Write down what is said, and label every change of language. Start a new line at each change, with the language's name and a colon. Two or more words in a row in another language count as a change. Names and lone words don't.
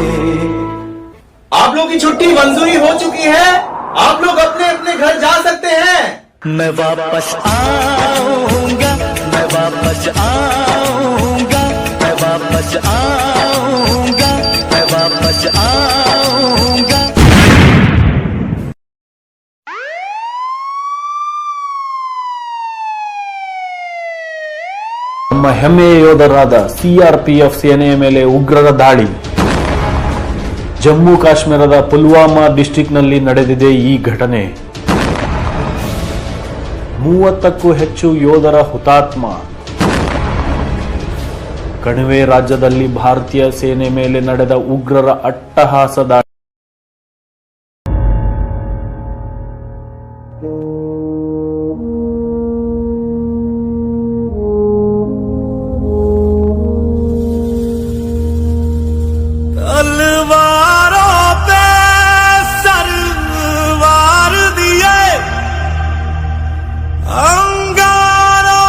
Hindi: आप लोगों की छुट्टी मंजूरी हो चुकी है, आप लोग अपने अपने घर जा सकते हैं। मैं वापस आऊंगा, मैं वापस आऊंगा, मैं वापस आऊंगा, मैं वापस आऊंगा।
Kannada: ನಮ್ಮ ಹೆಮ್ಮೆಯ ಯೋಧರಾದ CRPF ಸೇನೆಯ ಮೇಲೆ ಉಗ್ರರ ದಾಳಿ. ಜಮ್ಮು ಕಾಶ್ಮೀರದ ಪುಲ್ವಾಮಾ ಡಿಸ್ಟ್ರಿಕ್ಟ್ನಲ್ಲಿ ನಡೆದಿದೆ ಈ ಘಟನೆ. 30ಕ್ಕೂ ಹೆಚ್ಚು ಯೋಧರ ಹುತಾತ್ಮ. ಕಣಿವೆ ರಾಜ್ಯದಲ್ಲಿ ಭಾರತೀಯ ಸೇನೆ ಮೇಲೆ ನಡೆದ ಉಗ್ರರ ಅಟ್ಟಹಾಸ ದಾಳಿ.
Hindi: तलवारों पे सरवार दिए, अंगारों